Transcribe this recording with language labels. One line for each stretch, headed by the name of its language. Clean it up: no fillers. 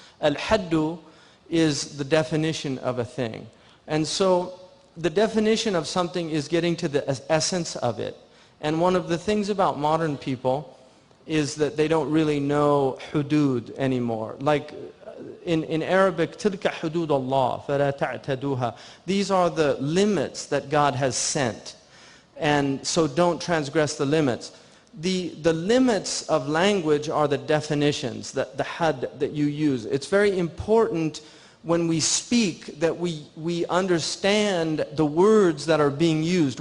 English: Al-haddu is the definition of a thing. And so the definition of something is getting to the essence of it. And one of the things about modern people is that they don't really know hudud anymore. Like in Arabic,
Arabic: تِلْكَ حُدُودَ اللَّهِ فَلَا تَعْتَدُوهَا.
English: These are the limits that God has sent. And so don't transgress the limits. The limits of language are the definitions, the had that you use. It's very important when we speak that we understand the words that are being used.